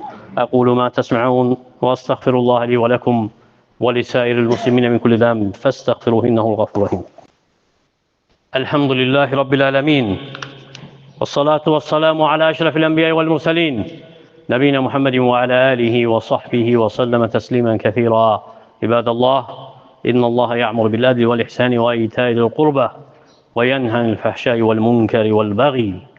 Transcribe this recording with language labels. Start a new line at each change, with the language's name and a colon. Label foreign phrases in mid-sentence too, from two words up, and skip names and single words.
Arabic: أقول ما تسمعون و أستغفر الله لي و لكم و لسائر المسلمين من كل ذنب فاستغفروه إنه الغفور الرحيم. الحمد لله رب العالمين و الصلاة و السلام على أشرف الأنبياء و المرسلين نبينا محمد و على آله و صحبه و سلم تسليما كثيرا. عباد الله إن الله يأمر بالعدل و الإحسان و إيتاء القربى و ينهى عن الفحشاء و المنكر و البغي